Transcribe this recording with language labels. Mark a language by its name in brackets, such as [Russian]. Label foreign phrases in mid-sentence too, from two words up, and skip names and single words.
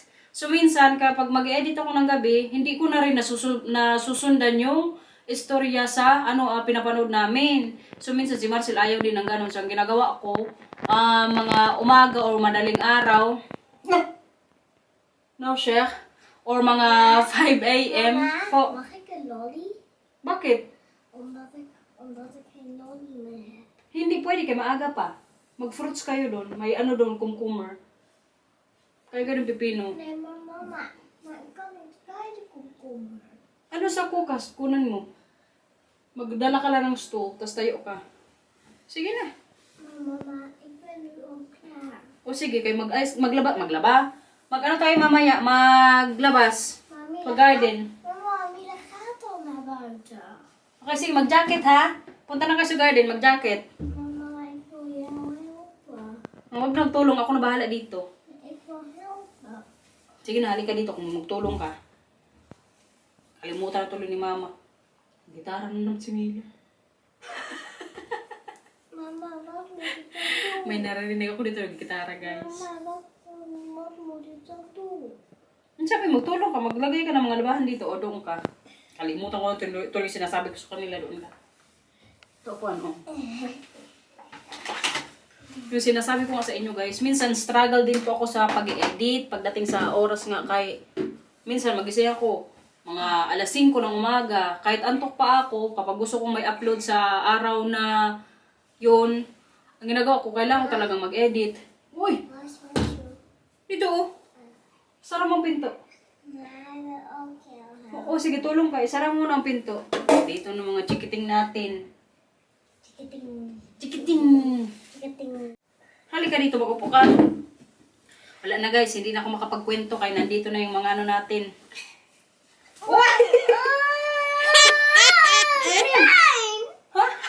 [Filipino] So minsan kapag mag-edit ako ng gabi, hindi ko na rin nasusundan yung istorya sa pinapanood namin. So minsan si Marcel ayaw din ng ganun. So ang ginagawa ko, mga umaga or madaling araw, no, Sheikh, or mga 5 a.m. po. [Dutch] Mag ik een lolly? [Filipino] Bakit? [Dutch] Omdat ik geen lolly meer heb. [Filipino] Hindi pwede, kay maaga pa. Mag-fruits kayo doon. May doon, kumkumer. Kaya ganun pipino. [Dutch] Nee, maar mama, maar ik kan niet bij de komkommer. [Filipino] Ano sa kukas? Kunan mo. Magdala ka lang ng stool, tapos tayo ka. Sige na. [Dutch] Maar mama, ik ben nu al klaar. [Filipino] O sige, kayo maglaba. Mag-ano tayo mamaya? Maglabas. Mami, Mag-garden. [Dutch] Mama, Mila gaat al naar buiten. [Filipino] Okay, sige, mag-jacket ha. Punta na kayo sa garden, mag-jacket. Mama, [Dutch] ik wil jou helpen. [Filipino] Huwag nang tulong, ako na bahala dito. [Dutch] Ik wil helpen. [Filipino] Sige na, halika dito kung magtulong ka. Kalimutan na tuloy ni mama. Gitara na naman si Mila. Mama, [Dutch] wat moet ik dan doen? [Filipino] May narinig ako dito ng gitara, guys. Mama, [Dutch] wat moet ik dan doen? [Filipino] Ang sabi, magtulong ka, maglagay ka ng mga labahan dito o doon ka. Kalimutan ko na tuloy sinasabi ko sa kanila doon ka. Ito po ano. Yung sinasabi ko nga sa inyo guys, minsan struggle din po ako sa pag-edit, pagdating sa oras nga kay minsan magising ako mga alas 5 ng umaga, kahit antok pa ako, kapag gusto kong may upload sa araw na yun, ang ginagawa ko, kailangan ko talagang mag-edit. Uy, [Dutch] Waar is mijn shoe? [Filipino] dito oh. Sara mo ang pinto. [Dutch] Nee, hij wil ook heel helpen. [Filipino] Oo, sige, tulong ka. Isara mo na ang pinto. Dito ng mga chikiting natin. Chikiting. Chikiting! Chikiting. Halika dito, mag-upo ka. Wala na guys, hindi na ako makapagkwento kaya nandito na yung mga ano natin. What? Ha?